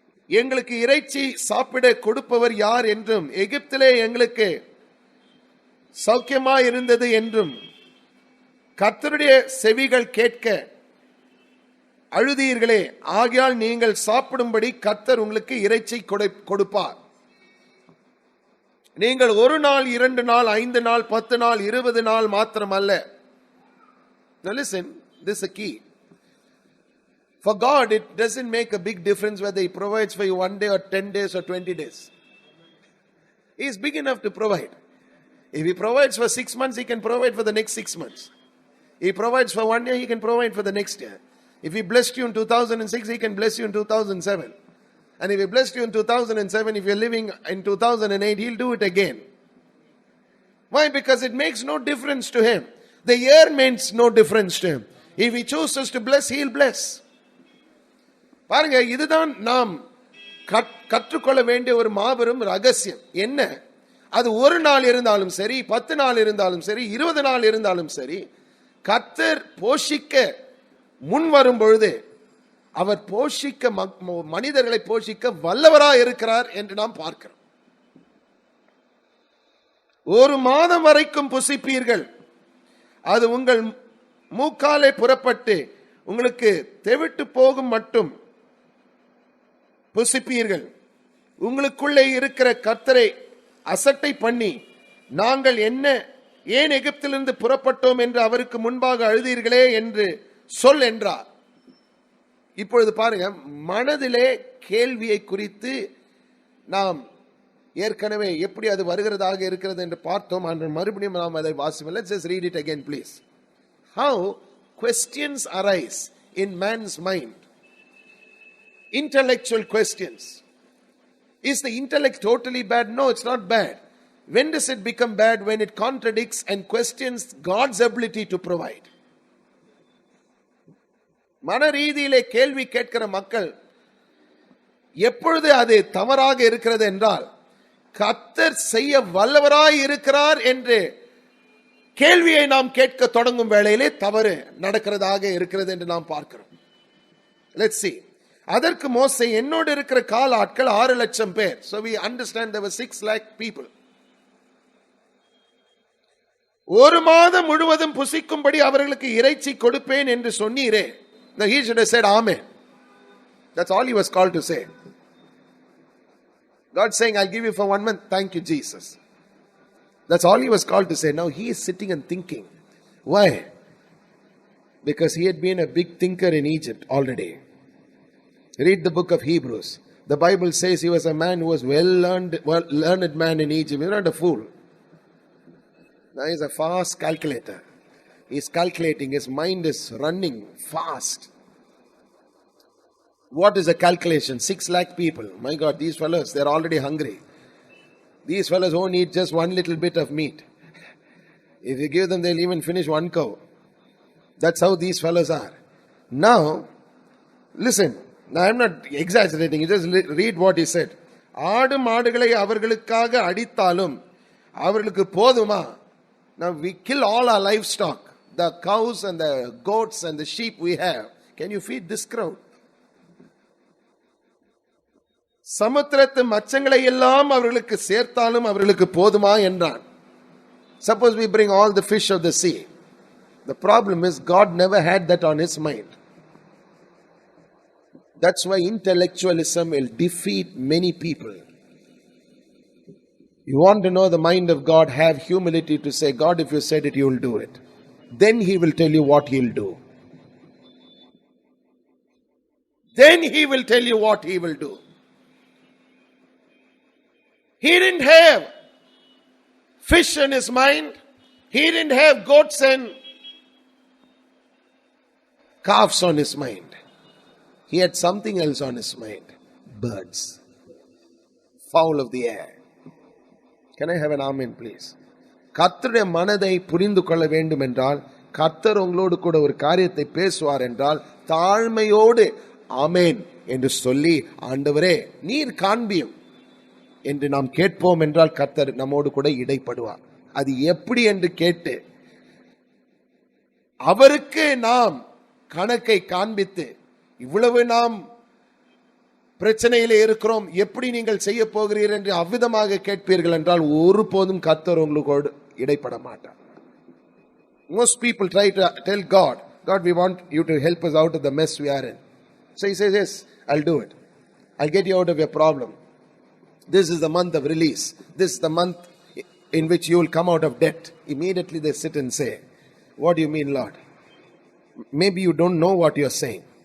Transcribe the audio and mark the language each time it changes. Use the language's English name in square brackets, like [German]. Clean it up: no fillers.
[Tamil] எங்களுக்கு இறைச்சி சாப்பிட கொடுப்பவர் யார் என்றும், எகிப்திலே எங்களுக்கு சௌக்கியமா இருந்தது என்றும் கர்த்தருடைய செவிகள் கேட்க அழுதீர்களே, ஆகையால் நீங்கள் சாப்பிடும்படி கர்த்தர் உங்களுக்கு இறைச்சி கொடுப்பார். நீங்கள் 1 நாள் 2 நாள் 5 நாள் 10 நாள் 20 நாள் மாத்திரம் அல்ல. [English] Now listen, this is a key. For God, it doesn't make a big difference whether He provides for you 1 day or 10 days or 20 days. He is big enough to provide. If He provides for 6 months, He can provide for the next 6 months. He provides for 1 year, He can provide for the next year. If He blessed you in 2006, He can bless you in 2007. And if He blessed you in 2007, if you're living in 2008, He'll do it again. Why? Because it makes no difference to Him. The year means no difference to Him. If He chooses to bless, He'll bless. [Tamil] பாருங்க, இதுதான் நாம் கற்றுக்கொள்ள வேண்டிய ஒரு மாபெரும் ரகசியம். என்ன? அது 1 நாள் இருந்தாலும் சரி, 10 நாள் இருந்தாலும் சரி, 20 நாள் இருந்தாலும் சரி, கர்த்தர் போஷிக்க முன் வரும் பொழுது அவர் போஷிக்க மனிதர்களை போஷிக்க வல்லவராய் இருக்கிறார் என்று நாம் பார்க்கிறோம். 1 மாதம் வரைக்கும் புசிப்பீர்கள், அது உங்கள் மூக்காலே புறப்பட்டு உங்களுக்கு தெவிட்டு போகும் மட்டும் புசிப்பீர்கள். உங்களுக்குள்ளே இருக்கிற கர்த்தரை அசட்டை பண்ணி, நாங்கள் என்ன ஏன் எகிப்திலிருந்து புறப்பட்டோம் என்று அவருக்கு முன்பாக அழுதீர்களே என்று சொல் என்றார். இப்பொழுது பாருங்க, மனதிலே கேள்வியை குறித்து நாம் ஏற்கனவே எப்படி அது வருகிறதாக இருக்கிறது என்று பார்த்தோம். மறுபடியும் நாம் அதை வாசிப்போம். [English] Let's just read it again, please. How questions arise in man's mind. Intellectual questions. Is the intellect totally bad? No, it's not bad. When does it become bad? When it contradicts and questions God's ability to provide. [Tamil] மன ரீதியிலே கேள்வி கேட்கிற மக்கள் எப்பொழுது அது தவறாக இருக்கிறது என்றால், கர்த்தர் செய்ய வல்லவராய் இருக்கிறார் என்று கேள்வியை நாம் கேட்க தொடங்கும் வேளையிலே தவறு நடக்கிறதாக இருக்கிறது என்று நாம் பார்க்கிறோம். [English] Let's see. [Tamil] அதற்கு மோசே, என்னோடு இருக்கிற கால ஆட்கள் 6 லட்சம் பேர். [English] So we understand there were 6 lakh people. [Tamil] ஒரு மாதம் முழுவதும் புசிக்கும்படி அவர்களுக்கு இறைச்சி கொடுப்பேன் என்று சொன்னீரே. [English] Now he should have said amen. That's all he was called to say. God saying, I'll give you for 1 month. Thank you, Jesus. That's all he was called to say. Now he is sitting and thinking. Why? Because he had been a big thinker in Egypt already. Read the book of Hebrews. The Bible says he was a man who was well-learned man in Egypt. He's not a fool. Now he's a fast calculator. He's calculating. His mind is running fast. What is a calculation? 6 lakh people. My God, these fellows, they're already hungry. These fellows won't eat just one little bit of meat. If you give them, they'll even finish 1 cow. That's how these fellows are. Now, listen. Now, I'm not exaggerating. You just read what he said. [Tamil] ஆடு மாடுகளை அவர்களுக்காக அடித்தாலும் அவர்களுக்கு போதுமா? [English] Now we kill all our livestock, the cows and the goats and the sheep we have. Can you feed this crowd? [Tamil] சமுத்திரத்து மச்சங்களை எல்லாம் அவர்களுக்கு சேர்த்தாலும் அவர்களுக்கு போதுமா என்றான். [English] Suppose we bring all the fish of the sea. The problem is God never had that on his mind. That's why intellectualism will defeat many people. You want to know the mind of God, have humility to say, God, if you said it, you will do it. Then he will tell you what he'll do. Then he will tell you what he will do. He didn't have fish in his mind. He didn't have goats and calves on his mind. He had something else on his mind. Birds. Fowl of the air. Can I have an amen, please? [Tamil] கர்த்தருடைய மனதை புரிந்து கொள்ள வேண்டும் என்றால், கர்த்தர் உங்களோடு கூட ஒரு காரியத்தை பேசுவார் என்றால், தாழ்மையோடு ஆமேன் என்று சொல்லி, ஆண்டவரே நீர் காண்பியும் என்று நாம் கேட்போம் என்றால் கர்த்தர் நம்மோடு கூட இடைப்படுவார். அது எப்படி என்று கேட்டு அவருக்கு நாம் கணக்கை காண்பித்து, இவ்வளவு நாம் பிரச்சனையிலே இருக்கிறோம், எப்படி நீங்கள் செய்ய போகிறீர்கள் என்று அவ்விதமாக கேட்பீர்கள் என்றால் ஒருபோதும் கர்த்தர் உங்களோடு இடைப்பட மாட்டார். [English] Most people try to tell God, we want you to help us out of the mess we are in. So he says, yes, I'll do it. I'll get you out of your problem. This is the month of release. This is the month in which you will come out of debt. Immediately they sit and say, what do you mean, Lord? Maybe you don't know what you're saying.